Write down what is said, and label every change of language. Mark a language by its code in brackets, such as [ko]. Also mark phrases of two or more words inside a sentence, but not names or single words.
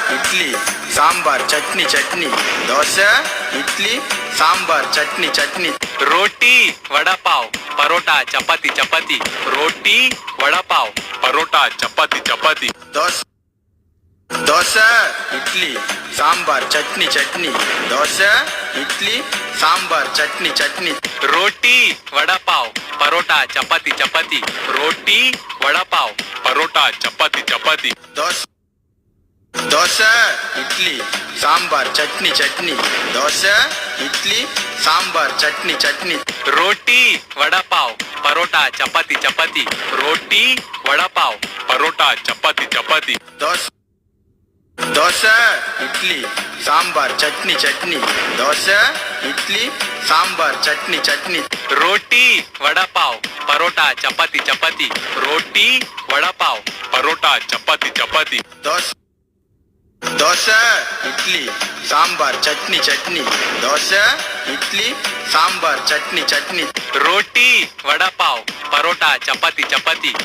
[ta] இட்லி சாம்பார் சட்னி சட்னி தோசை இட்லி சாம்பார் சட்னி சட்னி [hi] रोटी वड़ा पाव परोटा चपाती चपाती रोटी वड़ा पाव परोटा चपाती चपाती [ta] தோசை தோசை இட்லி சாம்பார் சட்னி சட்னி தோசை இட்லி சாம்பார் சட்னி சட்னி [hi] रोटी वड़ा पाव परोटा चपाती चपाती रोटी वड़ा पाव परोटा चपाती चपाती [ta] தோசை தோசை இட்லி சாம்பார் சட்னி சட்னி தோசை இட்லி சாம்பார் சட்னி சட்னி [hi] रोटी वड़ा पाव परोटा चपाती चपाती रोटी वड़ा पाव परोटा चपाती चपाती [ta] தோசை தோசை இட்லி சாம்பார் சட்னி சட்னி தோசை இட்லி சாம்பார் சட்னி சட்னி [hi] रोटी वड़ा पाव परोटा चपाती चपाती रोटी वड़ा पाव परोटा चपाती चपाती [ta] தோசை தோசை இட்லி சாம்பார் சட்னி சட்னி தோசை இட்லி சாம்பார் சட்னி சட்னி [hi] रोटी वड़ा पाव परोटा चपाती चपाती